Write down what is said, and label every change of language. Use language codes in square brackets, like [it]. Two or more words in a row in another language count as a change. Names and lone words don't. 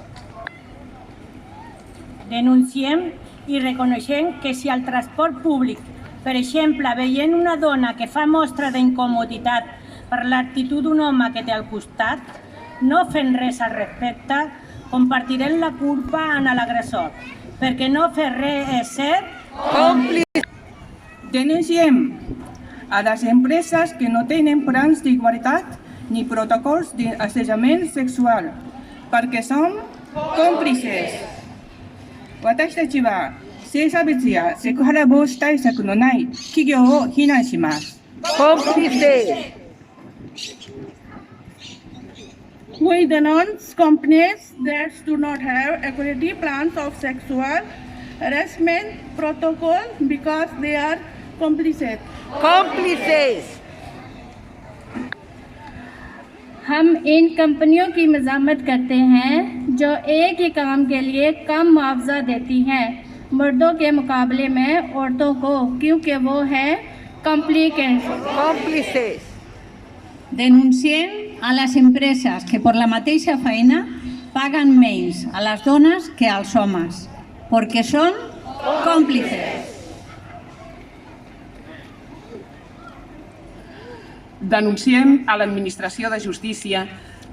[ca] Denunciem i reconeixem que si al transport públic, per exemple, veient una dona que fa mostra d'incomoditat per l'actitud d'un home que té al costat, no fent res al respecte, compartirem la culpa en l'agressor, perquè no fer res és ser còmplice. Denunciem a les empreses que no tenen plans d'igualtat ni protocols d'assetjament sexual, perquè som còmplices. [ja] 私たちは性差別やセクハラ防止対策のない企業を非難します。 [ca] còmplices. [en] We denounce companies that do not have equality plans of sexual harassment protocol because they are complicit. [ca] còmplices. [ur] ہم ان کمپنیوں کی مذمت کرتے ہیں جو ایک ہی کام کے لیے کم معاوضہ دیتی ہیں مردوں کے مقابلے میں عورتوں کو، کیونکہ وہ ہے [ca] còmplices. Denunciem a les empreses que per la mateixa feina paguen menys a les dones que als homes, perquè són còmplices. Denunciem a l'Administració de Justícia